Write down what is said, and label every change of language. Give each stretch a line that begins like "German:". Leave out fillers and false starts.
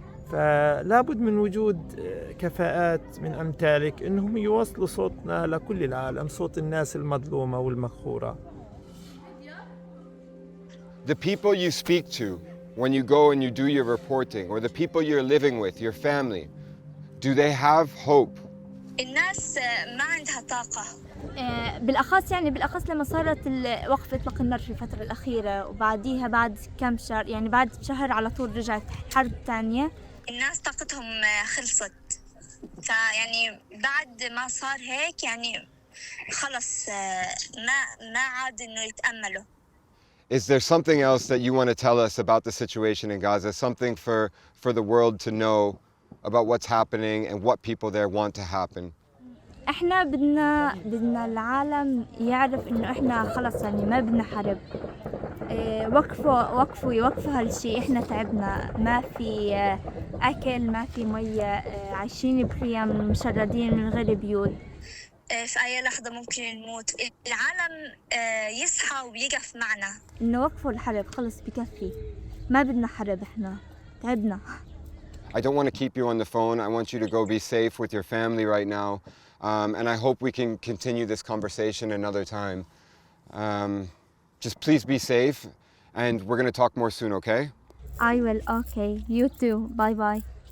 Arabic: فلا بد من وجود كفاءات من أمثالك إنهم يوصلوا صوتنا لكل العالم، صوت الناس المظلومة والمقهورة.
English: The people you speak to when you go and you do your reporting, or the people you're living with, your family, do they have hope?
Arabic: الناس ما عندها طاقة. بالأخص لما صارت وقف إطلاق النار في الفترة الأخيرة، وبعديها بعد كم شهر يعني بعد شهر على طول رجعت حرب تانية. الناس طاقتهم خلصت، فيعني بعد ما صار هيك يعني خلص ما عاد إنه يتأملوا.
English: Is there something else that you want to tell us about the situation in Gaza? Something for the world to know about what's happening and what people there want to happen?
Arabic: احنا بدنا العالم يعرف انه احنا خلص يعني ما بدنا حرب. وقفوا هالشي، احنا تعبنا، ما في اكل، ما في مية، عايشين بخيام مشردين من غير بيوت. في أي لحظة ممكن نموت. العالم يصحى ويقف معنا. إنه وقفوا الحرب خلص بكفي، ما بدنا حرب إحنا تعبنا.
English: I don't want to keep you on the phone. I want you to go be safe with your family right now. And I hope we can continue this conversation another time. Just please be safe, and we're going to talk more soon, okay? I will, okay. You too. Bye bye.